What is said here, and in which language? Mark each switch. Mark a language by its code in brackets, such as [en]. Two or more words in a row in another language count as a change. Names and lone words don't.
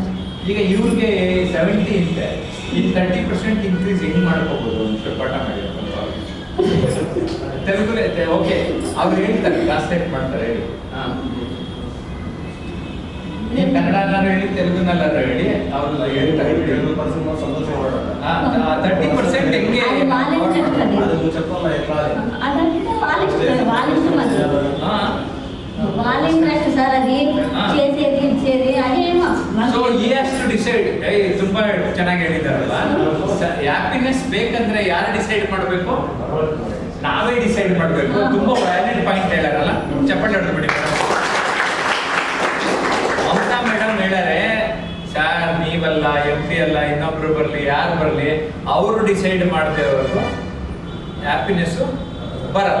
[kn] ಈಗ ಇವ್ರಿಗೆ 70 ಇದೆ, ಈ 30% ಇನ್ಕ್ರೀಸ್ ಹೆಂಗ್ ಮಾಡ್ಕೋಬಹುದು ಅಂತ ಪಾಠ ಮಾಡಿ ತೆಲುಗುಲೆ. ಓಕೆ, ಅವ್ರು ಹೇಳ್ತಾರೆ, ಟ್ರಾನ್ಸ್ಲೇಟ್ ಮಾಡ್ತಾರೆ, ಹೇಳಿ. ನೀವು ಕನ್ನಡನಾರು ಹೇಳಿ, ತೆಲುಗುನಲ್ಲಾರು ಹೇಳಿ, ಅವ್ರು ಹೇಳ್ತಾರೆ. 30% ಹೆಂಗೆ? [te] వాలింట్రెస్ట్ సార్, అది చేసేది ఇచ్చేది అదేమో. [en] ಸೊ he has to decide. [kn] ತುಂಬಾ ಚೆನ್ನಾಗಿ ಹೇಳಿದಾರಲ್ಲ, ಹ್ಯಾಪಿನೆಸ್ ಬೇಕಂದ್ರೆ ಯಾರು ಡಿಸೈಡ್ ಮಾಡಬೇಕು? ನಾವೇ ಡಿಸೈಡ್ ಮಾಡಬೇಕು. ತುಂಬಾ [en] valid point [kn] ಹೇಳಾರಲ್ಲ, ಚಪ್ಪಲಿ ಹೊಡೆದ್ಬಿಡಿ. ಮಮತಾ ಮೇಡಮ್ ಹೇಳಾರೆ, ಸರ್ ನೀವಲ್ಲ, MP ಅಲ್ಲ, ಇನ್ನೊಬ್ರು ಬರಲಿ, ಯಾರು ಬರಲಿ, ಅವರು ಡಿಸೈಡ್ ಮಾಡ್ತೇವರೆಗೂ ಹ್ಯಾಪಿನೆಸ್ಸು ಬರಲ್ಲ.